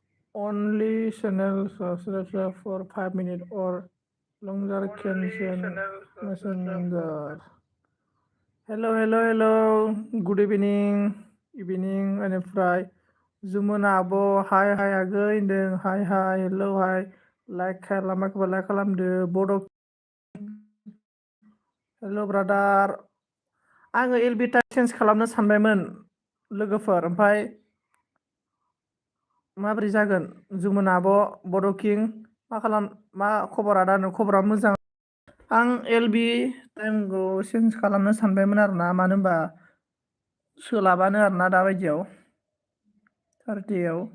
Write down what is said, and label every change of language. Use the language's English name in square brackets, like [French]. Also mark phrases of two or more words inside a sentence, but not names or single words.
[English] only channel subscribe for 5 minutes or longer can send messenger. Hello, hello, hello. Good evening, [Bodo] बेनिफ्राय जुमुना आब' हाय आगै होनदों [English] hi hello hi [Bodo] लाइक खालामाखैबा लाइक खालामदो बड' [English] hello brother [Bodo] आङो एलबिटा चेन्ज खालामनो सानबायमोन लोगोफोर ओमफ्राय माबोरै जागोन जुमुना आब' बड' किं मा खबर आदा खबरा मोजां आं एलबि टाइमखौ चेन्ज खालामनो सानबायमोन आरोना मानो होनबा सोलाबानो आरोना दाबायदियाव थार्टियाव